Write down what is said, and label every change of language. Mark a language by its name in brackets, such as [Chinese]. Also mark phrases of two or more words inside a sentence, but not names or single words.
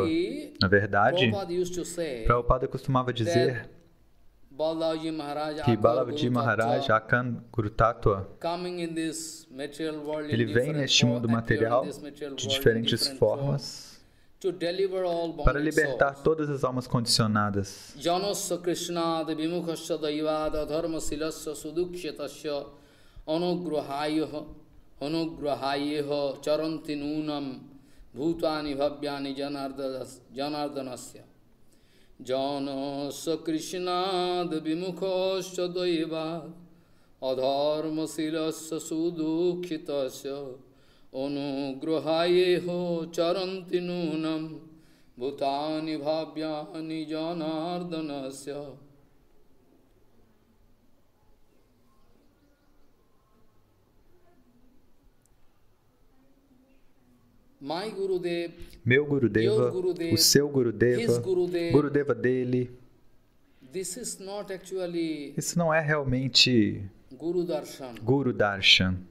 [Portuguese] Na verdade, Prabhupada costumava dizer que Balaji Maharaj, [Sanskrit] अकन् गुरु तत्त्व, [Portuguese] ele vem neste mundo material de diferentes formas para libertar todas as almas condicionadas. [Sanskrit] जनस्य कृष्णाद् विमुखस्य दैवाद् अधर्म शिलस्य सुदुखितस्य अनुग्रहयेहो चरन्ति नूनम् भूतानि भव्यानि जनार्दनस्य. [Portuguese] Meu Gurudeva, o seu Gurudeva, Gurudeva dele. Isso não é realmente [Sanskrit] गुरु दर्शन.